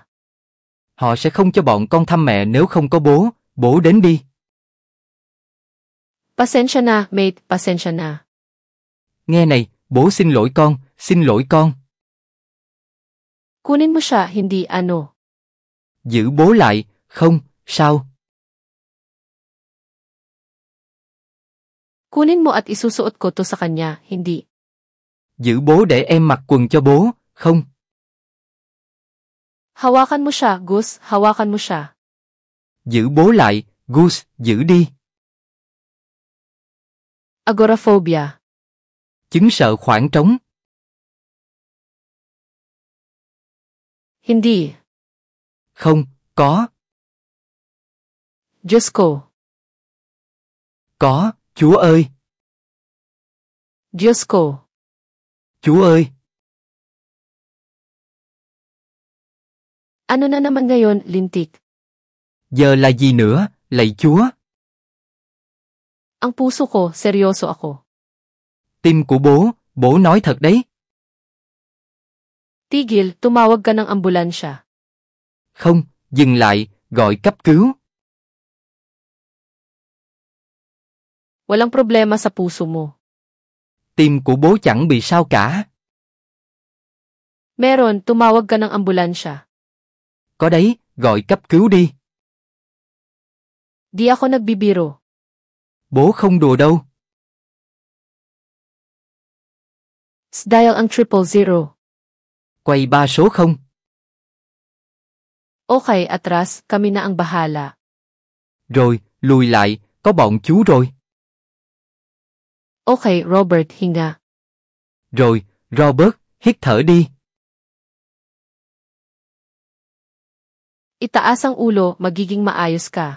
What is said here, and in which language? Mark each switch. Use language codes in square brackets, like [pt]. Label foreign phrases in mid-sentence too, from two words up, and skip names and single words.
[vi] Họ sẽ không cho bọn con thăm mẹ nếu không có bố, bố đến đi. [tl] Pasensya na, mate, pasensya na. [vi] Nghe này, bố xin lỗi con, xin lỗi con. [tl] Kunin mo siya, hindi ano. [vi] Giữ bố lại, không, sao? [tl] Kunin mo at isusuot ko to sa kanya, hindi. [vi] Giữ bố để em mặc quần cho bố, không? [tl] Hawakan mo siya, Gus, hawakan mo siya. [vi] Giữ bố lại, Gus, giữ đi. [tl] Agoraphobia. [vi] Chứng sợ khoảng trống. [tl] Hindi. [vi] Không, có. [tl] Diyos ko. [vi] Có, Chúa ơi. [tl] Diyos ko. [vi] Chúa ơi. [tl] Ano na naman ngayon, lintik? [vi] Giờ là gì nữa, Lạy Chúa! [tl] Ang puso ko, seryoso ako. [vi] Tim của bố nói thật đấy. [tl] Tigil, tumawag ka ng ambulansya. [vi] Không, dừng lại, gọi cấp cứu. [tl] Walang problema sa puso mo. [vi] Tim của bố chẳng bị sao cả. [tl] Meron, tumawag ka ng ambulansya. [vi] Có đấy, gọi cấp cứu đi. [tl] Di ako nagbibiro. [vi] Bố không đùa đâu. [tl] Dial ang 000. [vi] Quay 3 số 0. [tl] Okay, atras, kami na ang bahala. [vi] Rồi, lùi lại, có bọn chú rồi. [tl] Okay, Robert, hinga. [vi] Rồi, Robert, hít thở đi. [tl] Itaas ang ulo, magiging maayos ka.